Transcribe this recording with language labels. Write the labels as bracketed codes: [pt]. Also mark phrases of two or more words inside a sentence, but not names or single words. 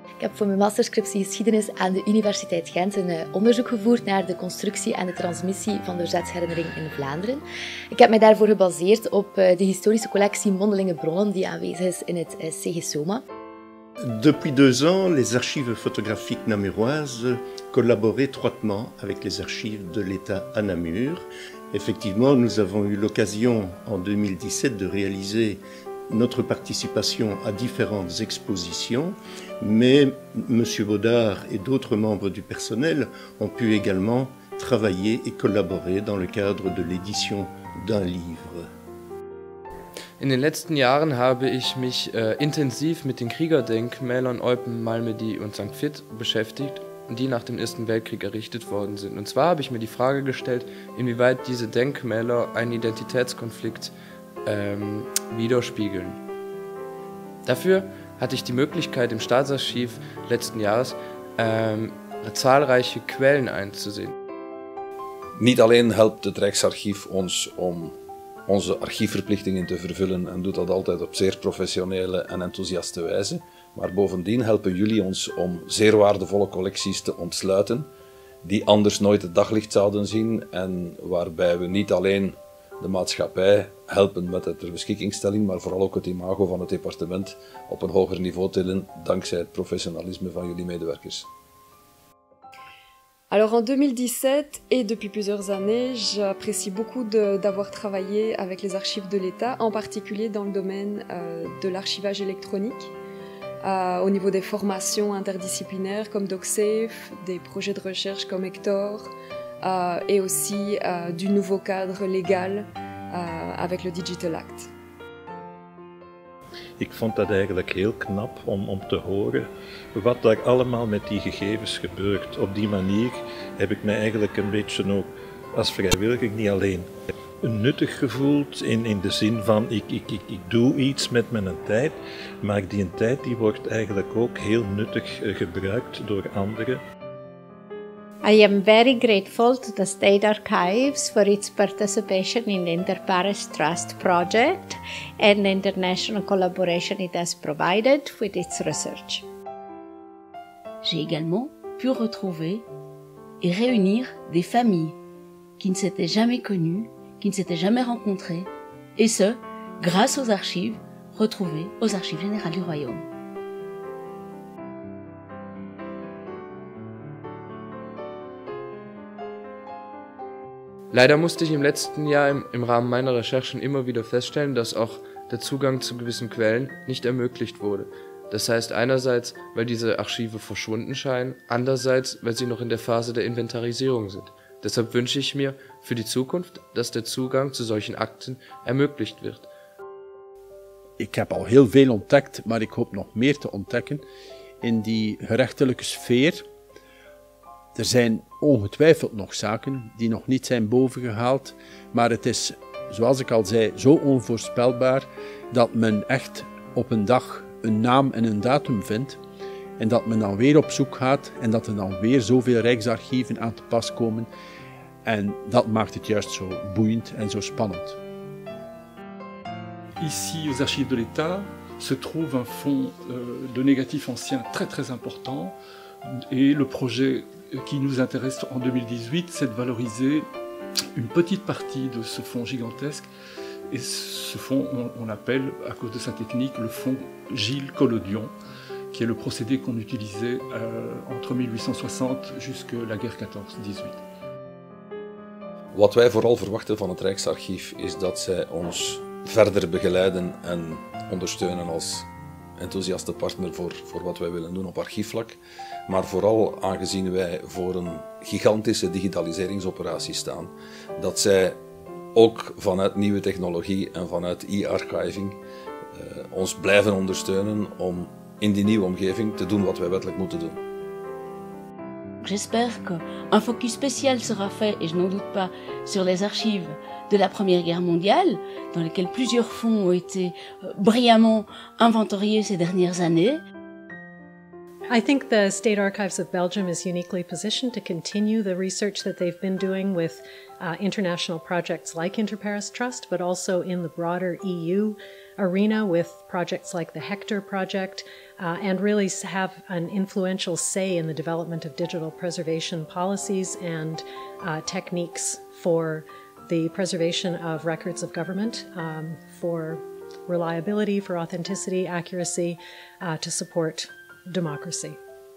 [nl] heb voor mijn masterscriptie geschiedenis aan de Universiteit Gent een onderzoek gevoerd naar de constructie en de transmissie van de verzetsherinnering in Vlaanderen. Ik heb mij daarvoor gebaseerd op de historische collectie mondelinge bronnen die aanwezig is in het CGSOMA. [fr] Depuis 2 ans, les archives photographiques namuroises collaborent étroitement avec les archives de l'État à Namur. Effectivement, nous avons eu l'occasion en 2017 de réaliser notre participation à différentes expositions, mais M. Baudard et d'autres membres du personnel ont pu également travailler et collaborer dans le cadre de l'édition d'un livre. [de] In den letzten Jahren habe ich mich intensiv mit den Kriegerdenkmälern Eupen, Malmedy und St. Vith beschäftigt, die nach dem Ersten Weltkrieg errichtet worden sind. Und zwar habe ich mir die Frage gestellt, inwieweit diese Denkmäler einen Identitätskonflikt widerspiegeln. Dafür hatte ich die Möglichkeit, im Staatsarchiv letzten Jahres zahlreiche Quellen einzusehen. [nl] Niet alleen helpt het Rijksarchief ons om onze archiefverplichtingen te vervullen en doet dat altijd op zeer professionele en enthousiaste wijze, maar bovendien helpen jullie ons om zeer waardevolle collecties te ontsluiten die anders nooit het daglicht zouden zien en waarbij we niet alleen de maatschappij helpen met de ter beschikkingstelling, maar vooral ook het imago van het departement op een hoger niveau tillen dankzij het professionalisme van jullie medewerkers. [fr] Alors en 2017 et depuis plusieurs années, j'apprécie beaucoup d'avoir travaillé avec les archives de l'État, en particulier dans le domaine de l'archivage électronique, au niveau des formations interdisciplinaires comme DocSafe, des projets de recherche comme Hector, et aussi du nouveau cadre légal avec le Digital Act. [nl] Ik vond dat eigenlijk heel knap om te horen wat daar allemaal met die gegevens gebeurt. Op die manier heb ik mij eigenlijk een beetje ook als vrijwilliger niet alleen nuttig gevoeld in de zin van ik doe iets met mijn tijd, maar die tijd die wordt eigenlijk ook heel nuttig gebruikt door anderen. [en] I am very grateful to the State Archives for its participation in the Inter-Pares Trust project and the international collaboration it has provided with its research. [fr] J'ai également pu retrouver et réunir des familles qui ne s'étaient jamais connues, qui ne s'étaient jamais rencontrées, et ce, grâce aux archives retrouvées aux Archives générales du Royaume. [de] Leider musste ich im letzten Jahr im Rahmen meiner Recherchen immer wieder feststellen, dass auch der Zugang zu gewissen Quellen nicht ermöglicht wurde. Das heißt einerseits, weil diese Archive verschwunden scheinen, andererseits, weil sie noch in der Phase der Inventarisierung sind. Deshalb wünsche ich mir für die Zukunft, dass der Zugang zu solchen Akten ermöglicht wird. [nl] Ik heb al heel veel ontdekt, maar ik hoop nog meer te ontdekken in die gerechtelijke sfeer. Er zijn ongetwijfeld nog zaken die nog niet zijn bovengehaald, maar het is, zoals ik al zei, zo onvoorspelbaar dat men echt op een dag een naam en een datum vindt en dat men dan weer op zoek gaat en dat er dan weer zoveel rijksarchieven aan te pas komen en dat maakt het juist zo boeiend en zo spannend. [fr] Ici, aux Archives de l'État, se trouve un fonds de négatifs anciens très important et le projet qui nous intéresse en 2018, c'est de valoriser une petite partie de ce fonds gigantesque. Et ce fonds, on l'appelle, à cause de sa technique, le fonds Gilles Collodion, qui est le procédé qu'on utilisait entre 1860 jusqu'à la guerre 14-18. [nl] Wat wij vooral verwachten van het Rijksarchief is dat zij ons verder begeleiden en ondersteunen als enthousiaste partner voor wat wij willen doen op archiefvlak. Maar vooral aangezien wij voor een gigantische digitaliseringsoperatie staan, dat zij ook vanuit nieuwe technologie en vanuit e-archiving ons blijven ondersteunen om in die nieuwe omgeving te doen wat wij wettelijk moeten doen. [fr] J'espère qu'un focus spécial sera fait, et je n'en doute pas, sur les archives de la Première Guerre mondiale, dans lesquelles plusieurs fonds ont été brillamment inventoriés ces dernières années. [en] I think the State Archives of Belgium is uniquely positioned to continue the research that they've been doing with international projects like Inter-Pares Trust, but also in the broader EU arena with projects like the Hector project, and really have an influential say in the development of digital preservation policies and techniques for the preservation of records of government, for reliability, for authenticity, accuracy, to support democracy.